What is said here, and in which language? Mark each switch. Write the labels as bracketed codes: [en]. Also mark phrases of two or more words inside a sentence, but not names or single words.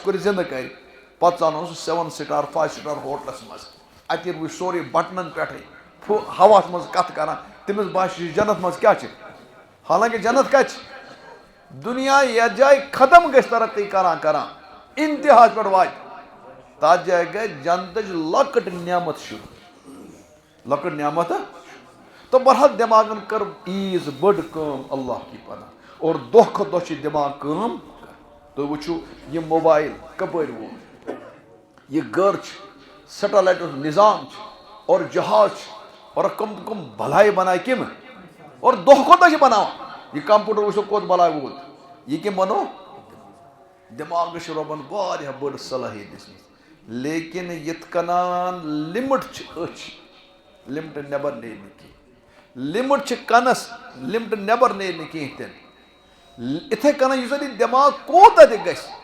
[ks] کوٚر زندٕ کرِ پتہٕ ژانون سُہ 7 [en] star 5 star hotels [ks] منٛز اتہِ روٗزِ سورُے بٹنن پٮ۪ٹھے ہواہس منٛز کتھ کران تٔمِس باسہِ یہِ جنت منٛز کیٛاہ چھِ حالانکہِ جنت کتہِ چھِ دُنیا یتھ جایہِ ختم گژھِ ترقی کران انتہاہس پٮ۪ٹھ واتہِ تتھ جایہِ گژھِ جنتٕچ لۄکٕٹ نعمت شروٗع لۄکٕٹ نعمت تہٕ بہرحال دٮ۪ماغن کٔر ایٖژ بٔڑ کٲم [ur] اللہ کی پناہ [ks] اور دۄہ کھۄتہٕ دۄہ چھِ دٮ۪ماغ کٲم تُہۍ وٕچھِو یہِ موبایل کپٲرۍ ووت یہِ گٔر چھِ سیٹلایٹُک نظام چھُ اور جہاز چھُ اور کم بلاے بناے کٔمۍ اور دۄہ کھۄتہٕ دۄہ چھِ بناوان یہِ کمپیوٗٹر وٕچھو کوٚت بلاے ووت یہِ کٔمۍ بنوو دٮ۪ماغس چھِ رۄبن واریاہ بٔڑ صلٲحیت دِژمٕژ لیکن یِتھ کٔنۍ لِمٹ چھِ أچھ لِمٹہٕ نٮ۪بر نیرِ نہٕ کینٛہہ لِمٹ چھِ کنس لِمٹہٕ نٮ۪بر نیرِ نہٕ کینٛہہ تہِ نہٕ یِتھے کٔنۍ یُس زن یہِ دٮ۪ماغ کوٗتاہ تہِ گژھِ